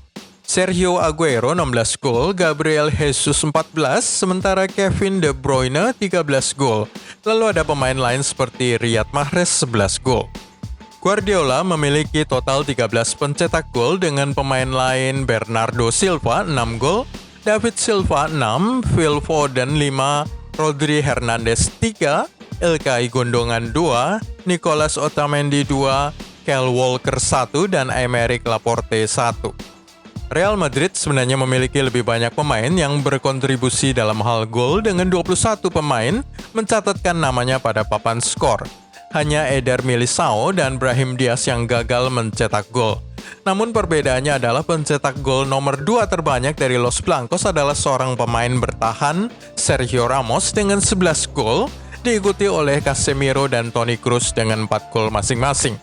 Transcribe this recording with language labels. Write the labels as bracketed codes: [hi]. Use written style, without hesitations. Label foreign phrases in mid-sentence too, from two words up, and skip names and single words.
[id] Sergio Aguero 16 gol, Gabriel Jesus 14, sementara Kevin De Bruyne 13 gol. Lalu ada pemain lain seperti Riyad Mahrez 11 gol. Guardiola memiliki total 13 pencetak gol dengan pemain lain Bernardo Silva 6 gol, David Silva 6, Phil Foden 5, Rodri Hernandez 3, Ilkay Gundogan 2, Nicolas Otamendi 2, Kyle Walker 1, dan Aymeric Laporte 1. Real Madrid sebenarnya memiliki lebih banyak pemain yang berkontribusi dalam hal gol dengan 21 pemain mencatatkan namanya pada papan skor. Hanya Eder Militao dan Brahim Diaz yang gagal mencetak gol. Namun perbedaannya adalah pencetak gol nomor 2 terbanyak dari Los Blancos adalah seorang pemain bertahan, Sergio Ramos dengan 11 gol, diikuti oleh Casemiro dan Toni Kroos dengan 4 gol masing-masing.